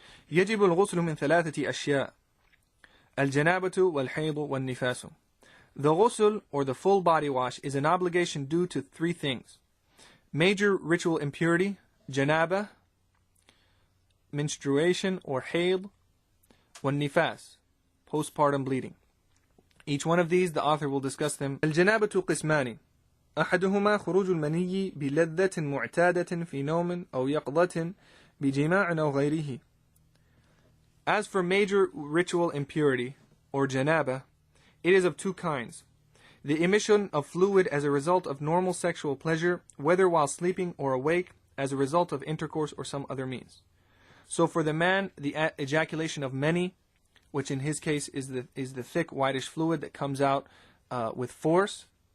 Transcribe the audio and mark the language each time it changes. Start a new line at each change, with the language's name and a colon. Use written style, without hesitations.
Arabic: يجب الغسل من ثلاثة أشياء. الجنابة والحيض والنفاس.
English: The ghusl or the full body wash is an obligation due to three things. Major ritual impurity, janaba, menstruation or hayd, والنفاس, postpartum bleeding. Each one of these, the author will discuss them.
Arabic: الجنابة قسمان. أحدهما خروج المني بلذة معتادة في نوم أو يقظة بجماع أو غيره.
English: As for major ritual impurity, or janaba, it is of two kinds. The emission of fluid as a result of normal sexual pleasure, whether while sleeping or awake, as a result of intercourse or some other means. So for the man, the ejaculation of mani, which in his case is the thick whitish fluid that comes out with force.